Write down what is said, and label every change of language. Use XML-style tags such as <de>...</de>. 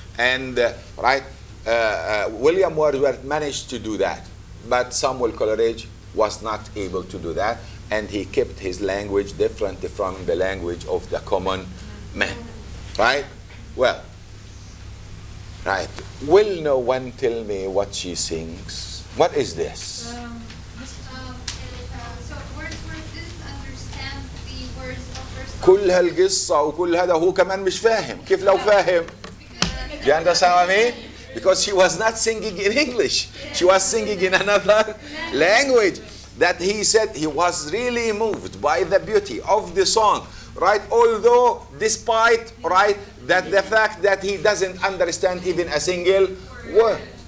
<en>And William Wordsworth managed to do that, but Samuel Coleridge was not able to do that, and he kept his language different from the language of the common man. Right? Well, right. Will no one tell me what she sings? What is this? So Wordsworth didn't understand the words of her song.</en> <ar>كل هالقصة وكل هذا هو كمان مش فاهم. كيف لو فاهم?</ar> <en>Do you understand what I mean? Because she was not singing in English. She was singing in another language. That he said he was really moved by the beauty of the song. Right? Although, despite, right, that the fact that he doesn't understand even a single word.</en>